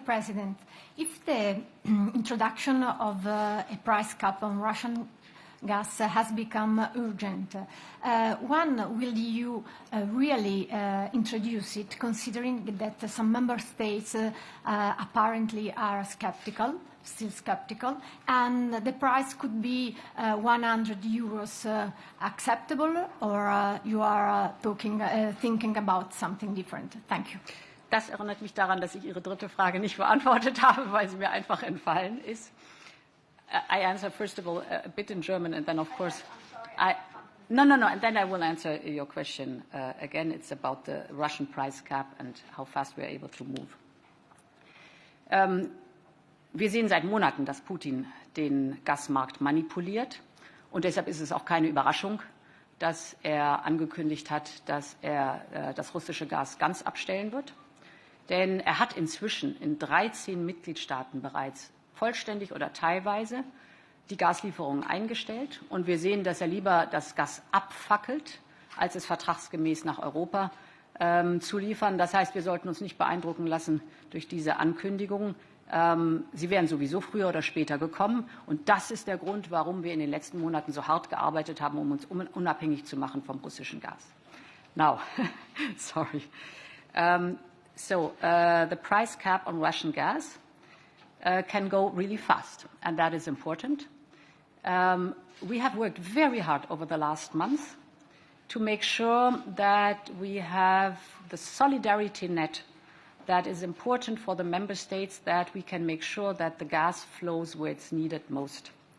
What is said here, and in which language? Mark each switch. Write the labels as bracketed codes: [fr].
[en] President, if the introduction of a price cap on Russian gas has become urgent, when will you really introduce it, considering that some member states apparently are still skeptical, and the price could be 100 euros acceptable, or you are thinking about something different? Thank you. [de] Das erinnert mich daran, dass ich Ihre dritte Frage nicht beantwortet habe, weil sie mir einfach entfallen ist. [en] I answer first of all a bit in German, and then of course, no, and then I will answer your question again. It's about the Russian price cap and how fast we are able to move. [de] Wir sehen seit Monaten, dass Putin den Gasmarkt manipuliert, und deshalb ist es auch keine Überraschung, dass er angekündigt hat, dass er das russische Gas ganz abstellen wird. Denn er hat inzwischen in 13 Mitgliedstaaten bereits vollständig oder teilweise die Gaslieferungen eingestellt. Und wir sehen, dass er lieber das Gas abfackelt, als es vertragsgemäß nach Europa zu liefern. Das heißt, wir sollten uns nicht beeindrucken lassen durch diese Ankündigungen. Sie wären sowieso früher oder später gekommen. Und das ist der Grund, warum wir in den letzten Monaten so hart gearbeitet haben, um uns unabhängig zu machen vom russischen Gas. [en] Now, sorry. The price cap on Russian gas can go really fast, and that is important. We have worked very hard over the last month to make sure that we have the solidarity net that is important for the member states, that we can make sure that the gas flows where it's needed most.